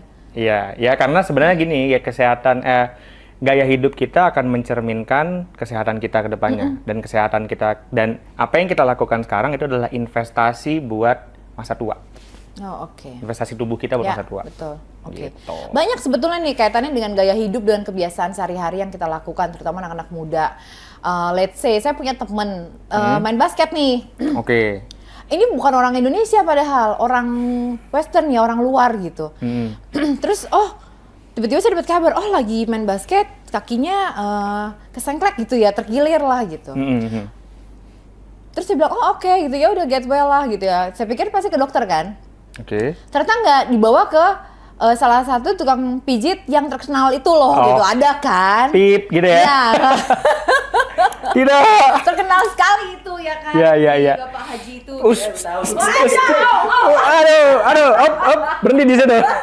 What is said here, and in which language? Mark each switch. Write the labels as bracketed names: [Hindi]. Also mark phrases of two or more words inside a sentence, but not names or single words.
[Indonesian] Iya, ya karena sebenarnya gini ya, kesehatan gaya hidup kita akan mencerminkan kesehatan kita ke depannya. Dan kesehatan kita, dan apa yang kita lakukan sekarang itu adalah investasi buat masa tua. Oh, oke. Investasi tubuh kita buat masa tua. Betul. Oke. Gitu. Banyak sebetulnya nih kaitannya dengan gaya hidup dan kebiasaan sehari-hari yang kita lakukan, terutama anak-anak muda. [English] Let's say [Indonesian] saya punya temen main basket nih. Oke. Ini bukan orang Indonesia padahal, orang Western ya, orang luar gitu. Terus tiba-tiba saya dapat kabar, lagi main basket, kakinya kesengklek gitu ya, terkilir lah gitu. Terus saya bilang, oke gitu ya, udah [English] get well [Indonesian] lah gitu ya. Saya pikir pasti ke dokter kan. Oke. Ternyata nggak, dibawa ke salah satu tukang pijit yang terkenal itu loh gitu, ada kan? Pip gitu ya? Ya. Tidak. Terkenal sekali itu ya kan? Iya. Bapak Haji itu. Aduh, berhenti di situ.